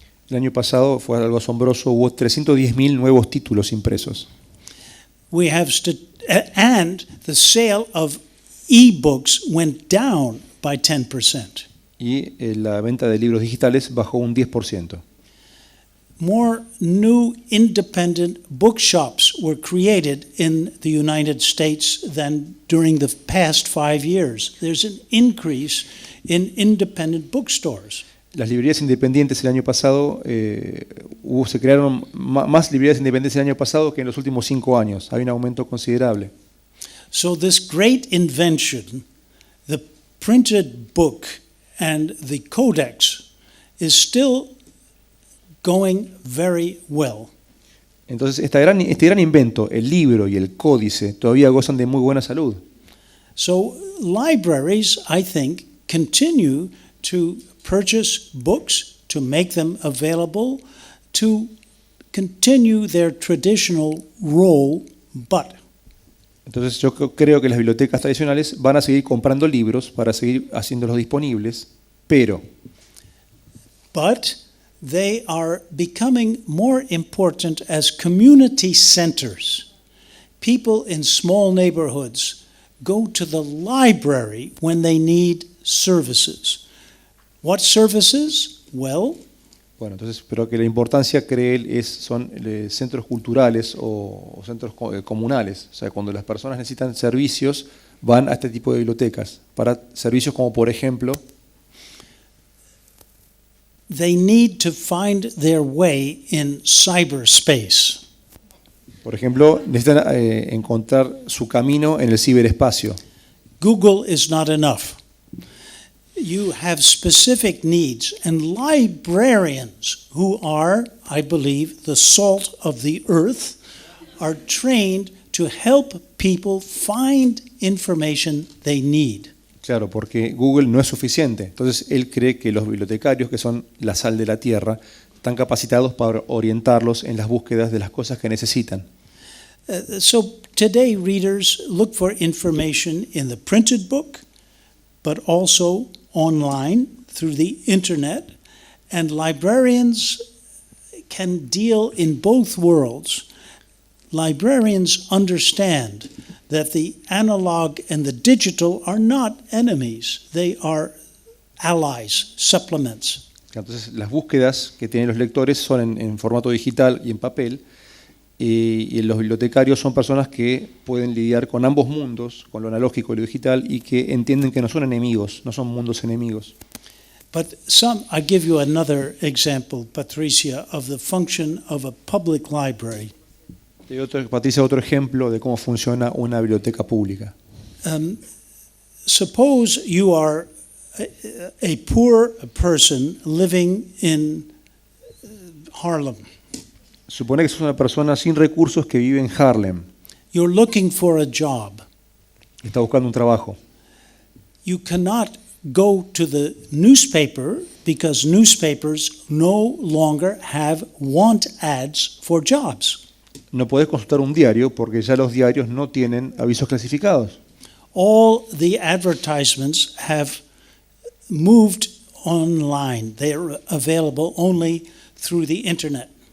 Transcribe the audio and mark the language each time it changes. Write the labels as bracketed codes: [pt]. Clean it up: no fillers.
[es] El año pasado fue algo asombroso, hubo 310.000 nuevos títulos impresos. [en] We have and the sale of e-books went down by 10%. [es] Y la venta de libros digitales bajó un 10%. [en] More new independent bookshops were created in the United States than during the past 5 years. There's an increase in independent bookstores. [es] Las librerías independientes el año pasado, se crearon más librerías independientes el año pasado que en los últimos 5 años. Hay un aumento considerable. [en] So this great invention, the printed book and the codex, is still going very well. [es] Entonces, este gran invento, el libro y el códice, todavía gozan de muy buena salud. [en] So libraries, I think, continue to purchase books, to make them available, to continue their traditional role, but [es] Entonces yo creo que las bibliotecas tradicionales van a seguir comprando libros para seguir haciéndolos disponibles, pero [en] they are becoming more important as community centers. People in small neighborhoods go to the library when they need services. What services? Well, [es] bueno, entonces, pero que la importancia, cree él, son centros culturales o centros comunales. O sea, cuando las personas necesitan servicios, van a este tipo de bibliotecas. Para servicios como, por ejemplo, [en] they need to find their way in cyberspace. [es] Por ejemplo, necesitan encontrar su camino en el ciberespacio. [en] Google is not enough. You have specific needs, and librarians, who are, I believe, the salt of the earth, are trained to help people find information they need. [es] Claro, porque Google no es suficiente. Entonces, él cree que los bibliotecarios, que son la sal de la tierra, están capacitados para orientarlos en las búsquedas de las cosas que necesitan. [en] So today readers look for information in the printed book, but also online through the internet, and librarians can deal in both worlds. Librarians understand that the analog and the digital are not enemies, they are allies, supplements. [es] Entonces, las búsquedas que tienen los lectores son en formato digital y en papel, y los bibliotecarios son personas que pueden lidiar con ambos mundos, con lo analógico y lo digital, y que entienden que no son enemigos, no son mundos enemigos. [en] But I give you another example, Patricia, of the function of a public library. [es] Patricia, otro ejemplo de cómo funciona una biblioteca pública. [en] Suppose you are a poor person living in Harlem. [es] Supone que sos una persona sin recursos que vive en Harlem. [en] You're looking for a job. [es] Está buscando un trabajo. [en] You cannot go to the newspaper because newspapers no longer have want ads for jobs. [es] No podés consultar un diario porque ya los diarios no tienen avisos clasificados. [en] All the advertisements have moved online. They are available only through the internet.